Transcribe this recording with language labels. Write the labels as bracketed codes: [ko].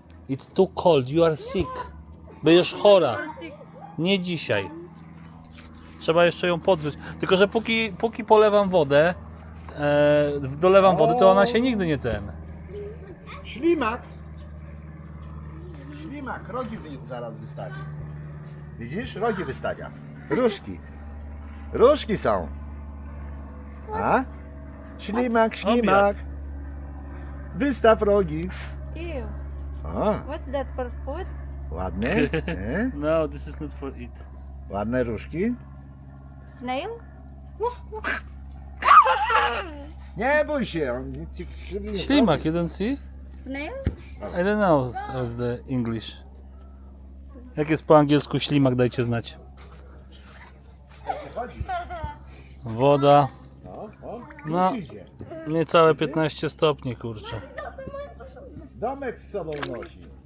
[en] It's too cold, you are sick. [pl] Będziesz chora. Nie dzisiaj. Trzeba jeszcze ją podgrzeć. Tylko, że póki polewam wodę, dolewam wody, to ona się nigdy nie Ślimak. Ślimak, rogi zaraz wystawi. Widzisz? Rogi wystawia. Różki. Różki są. A? Ślimak, ślimak. Wystaw rogi. Ew. A, [en] What's that for food? [pl] ładne. Nie? [en] No, this is not for it. [pl] Ładne różki. [en] Snail? [pl] Nie bój się. On ci nie [en] Ślimak, you don't see? Snail? I don't know as the English. [pl] Jak jest po angielsku ślimak, dajcie znać. chodzi. Woda, No, o, No. już idzie. niecałe 15 stopni, kurczę. Domek z sobą nosi.